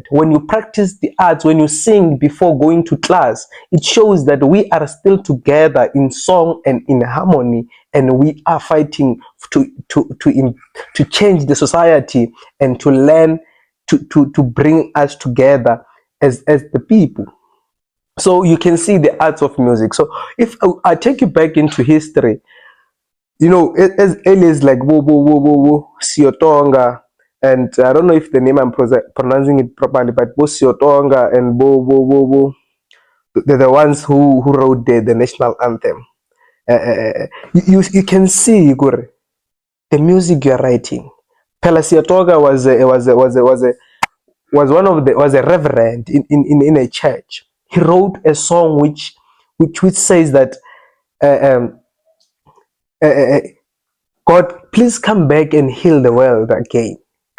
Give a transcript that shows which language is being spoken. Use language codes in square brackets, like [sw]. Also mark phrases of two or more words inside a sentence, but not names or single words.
[en] When you practice the arts, when you sing before going to class, it shows that we are still together in song and in harmony, and we are fighting to change the society and to learn to bring us together as the people. So you can see the arts of music. So if I take you back into history, as early as like wo wo wo wo wo Siotonga, and I don't know if the name I'm pronouncing it properly, but Bo Siotonga and Bo wo wo wo, they're the ones who wrote the national anthem. You can see, Igor, the music you're writing. Pela Siotonga was a reverend in a church. He wrote a song which says that uh, um, uh, uh, God, please come back and heal the world again.